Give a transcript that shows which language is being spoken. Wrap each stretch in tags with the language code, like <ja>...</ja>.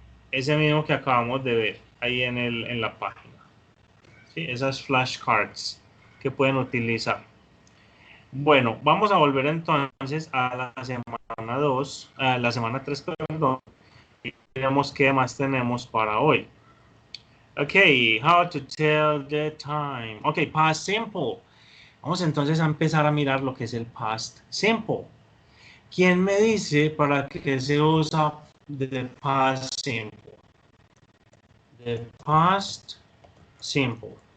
<es>Ese mismo que acabamos de ver ahí en la página. ¿Sí? Esas flashcards que pueden utilizar. Bueno, vamos a volver entonces a la semana 2, a la semana 3, perdón. Y veamos qué más tenemos para hoy.</es> <en>Okay, how to tell the time. Okay, past simple.</en> <es>Vamos entonces a empezar a mirar lo que es el past simple. ¿Quién me dice para qué se usa the past simple?</es> <en>The past simple.</en>